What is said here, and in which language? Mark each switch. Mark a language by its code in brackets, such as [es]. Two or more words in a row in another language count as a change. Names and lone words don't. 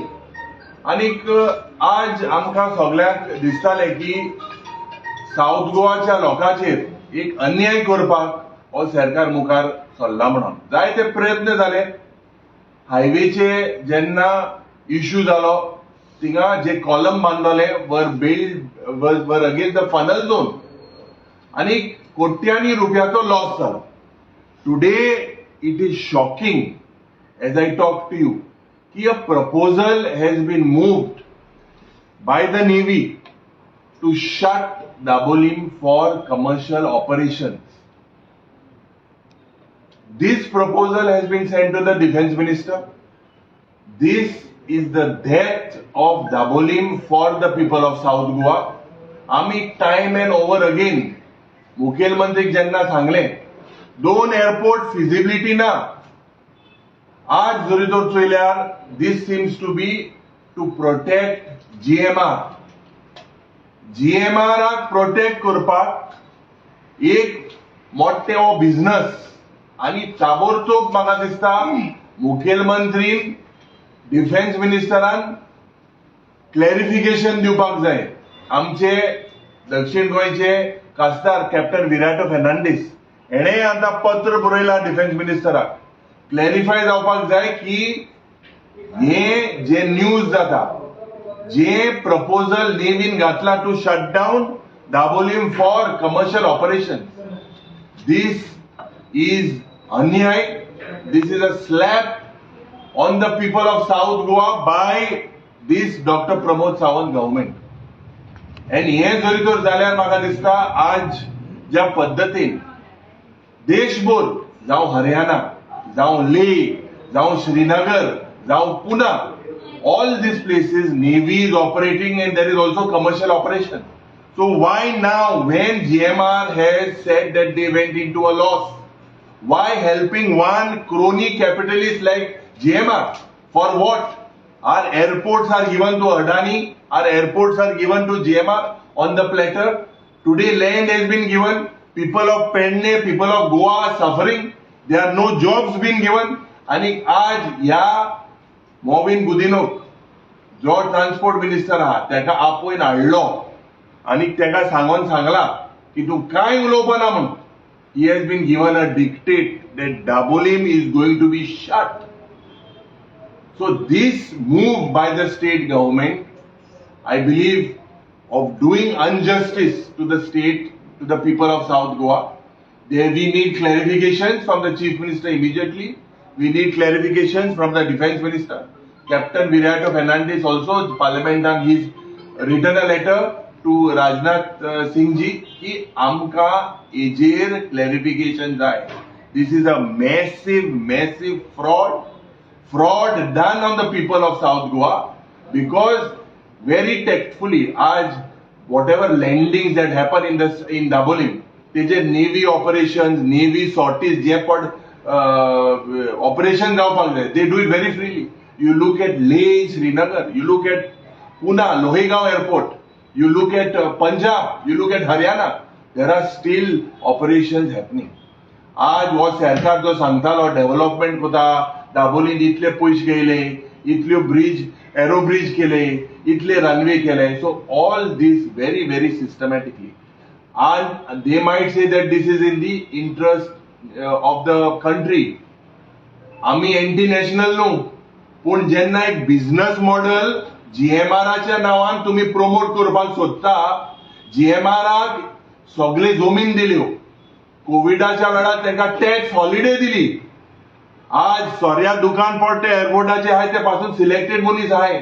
[kok] आनीक आज आमकां सगळ्यांक दिसतालें की साऊथ गोवाच्या लोकांचेर एक अन्याय करपाक हो सरकार मुखार सरला म्हणून जायते प्रयत्न जाले. हायवेचे जेन्ना इश्यू जालो थिंगा जे कॉलम बांदलोले वर [en] against the funnel zone [kok] आनी कोट्यांनी रुपयाचो लॉस जालो. [en] today it is shocking as I talk to you की a proposal has been moved by the navy to shut Dabolim for commercial operations. This proposal has been sent to the defense minister. This is the death of Dabolim for the people of South Goa. [kok] आम्ही [en] time and over again [kok] मुखेलमंत्रीक जेन्ना सांगले 2 एअरपोर्ट फिजिबिलिटी ना. आज जरी तर चोयल्यार [en] this seems to be to protect GMR. [kok] GMRक प्रोटेक्ट करपाक एक मोठे हो बिझनस आनी ताबडतोब म्हाका दिसता मुखेलमंत्रीन डिफेन्स मिनिस्टरान क्लॅरिफिकेशन दिवपाक जाय. आमचे दक्षिण गोंयचे खासदार कॅप्टन विराटो फेर्नांडीस हेणे आतां पत्र बरयलां डिफेन्स मिनिस्टराक. क्लॅरिफाय जावपाक जाय की हे जे न्यूज जाता जे प्रपोजल नेव्हीन घातला [en] to shut down Dabolim for commercial operation, this is [kok] अन्याय. [en] this is a slap on the people of South Goa by this Doctor Pramod Sawant government. [kok] आणि हे जरी तर जाल्यार म्हाका दिसता आज ज्या पद्दतीन देशभर जावं हरियाणा जावं लेह जावं श्रीनगर जावं पुना, [en] all these places Navy is operating and there is also commercial operation. So why now when GMR has said that they went into a loss, why helping one crony capitalist like GMR? For what? Our airports are given to Adani, our airports are given to GMR on the platter. Today land has been given, people of Penne, people of Goa are suffering, there are no jobs being given. [kok] आणि आज या मॉविन गुदिनोक जो ट्रान्सपोर्ट मिनिस्टर आहा ताका आपयन हाडलो आनी ताका सांगला की तू कांय उलोवपा ना म्हणून. [en] he has been given a dictate that Dabolim is going to be shut. so this move by the state government I believe of doing injustice to the state, to the people of South Goa. There we need clarifications from the chief minister immediately. We need clarifications from the defense minister. Captain Virato Fernandes also, Parliament, and he's written a letter to Rajnath Singh ji [kok] ki amka ejer clarification jai. [en] This is a massive fraud done on the people of South Goa, because very tactfully आज whatever landings that happen in Dabolim, तेजे navy operations, navy sorties [kok] जे पण [en] ऑपरेशन [kok] जावपाक जाय, [en] they do it very freely. You look at Leh, Srinagar, you look at Pune, Lohegaon Airport, you look at Punjab, you look at Haryana, there are still operations happening. [kok] आज हो सरकार जो सांगतालो डेव्हलपमेंट कोता, दाबोलीत इतले पयशे गेले, इतल्यो ब्रिज एरो ब्रिज केले, इतले रनवे केले. [en] so all this very very systematically. And they might say that this is in the interest of the country. [kok] आम्ही [en] anti national [kok] न्हू, पण जेन्ना एक [en] business model [kok] जीएमआरच्या नावान तुम्ही प्रमोट करपाक सोदता, जीएमआराक सगळे जमीन दिल्यो, कोविडाच्या वेळार तांकां [en] tax holiday [kok] दिली. आज सोर्या दुकान पडटे एअरपोर्टाचे आहाय ते पासून सिलेक्टेड मनीस आहाय.